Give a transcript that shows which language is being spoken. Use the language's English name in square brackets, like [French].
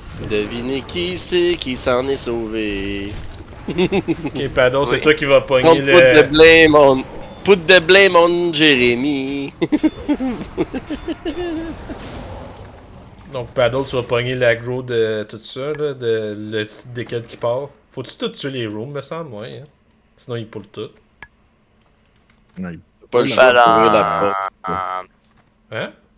[French] Devinez qui c'est qui s'en est sauvé. Ok, Paddle, c'est Oui. toi qui vas pogner [English] Don't put the blame on Jérémy. [French] Donc, Paddle, tu vas pogner l'aggro de tout ça, là, de le site desquels qui part. Faut-tu tout tuer les rooms, me semble, ouais. Hein? Sinon, il pull tout. Ouais. T'as pas le choix pour ouvrir la Balan. porte. Hein?